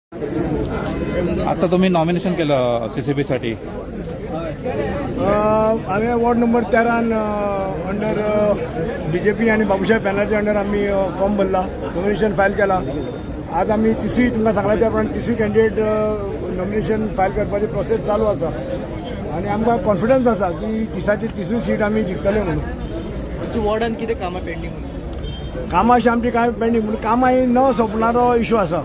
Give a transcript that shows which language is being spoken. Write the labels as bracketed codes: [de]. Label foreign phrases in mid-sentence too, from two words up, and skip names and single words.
[mr] आता तुम्ही नॉमिनेशन केलं CCP साठी. आम्ही [en] ward number [mr] 13 अंडर BJP आणि बाबूसाहेब बॅनर्जी अंडर आम्ही फॉर्म भरला, [en] nomination file [mr] केला. [kok] आज आम्ही तिसरी तुमकां सांगला त्या प्रमाणे तिसरी कॅन्डिडेट [en] nomination file [kok] करपाची प्रोसेस चालू आसा आणि आमकां कॉन्फिडन्स आसा की तिसरी सीट आमी जिखतले म्हणून. वॉर्डान कितें कामां पेंडींग कामां अशी आमची काय पेंडींग म्हणून कामां ही न सोंपणारो इश्यू आसा.